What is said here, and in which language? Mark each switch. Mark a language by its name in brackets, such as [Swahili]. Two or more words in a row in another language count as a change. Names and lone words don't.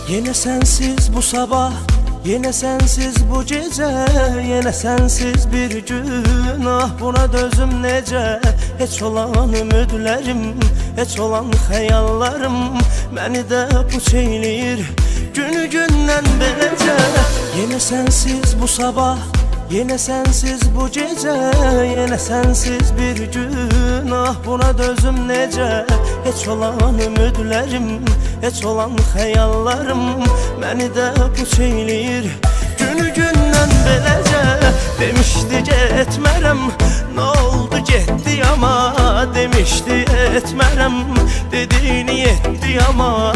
[Turkish] Yine sensiz bu sabah, yine sensiz bu gece, yine sensiz bir gün. [Azerbaijani] Ah buna dözüm necə? Heç olan ümidlərim, heç olan xəyallarım məni də puç eyləyir günü gündən beləcə. [Turkish] Yine sensiz bu sabah, yine sensiz bu gece, yine sensiz bir gün. [Azerbaijani] Ah buna dözüm necə? Heç olan ümidlərim, heç olan xəyallarım məni də puç eyləyir günü gündən beləcə. Demişdi getmərəm, nə oldu getdi ama, demişdi etmərəm, dediyini etdi ama.